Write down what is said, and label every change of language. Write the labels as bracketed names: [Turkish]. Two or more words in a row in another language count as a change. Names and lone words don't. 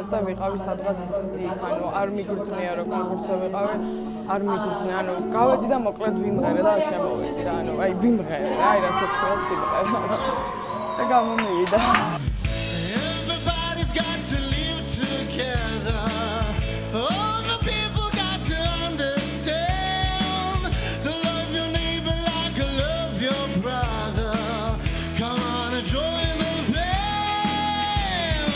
[Georgian] და ვიყავი სადღაც იქ, ანუ არ მიგრძნია რომ კონკურსზე ვიყავი, არ მიგრძნია, ანუ გავედი და მოკლედ ვიმღერე და შემოვედი და ანუ აი ვიმღერე, აი რასაც თქვა სიმღერა და გამომივიდა. [English] Everybody's got to live together. All the people got to understand to love your neighbor like you love your brother. Come on and join the band.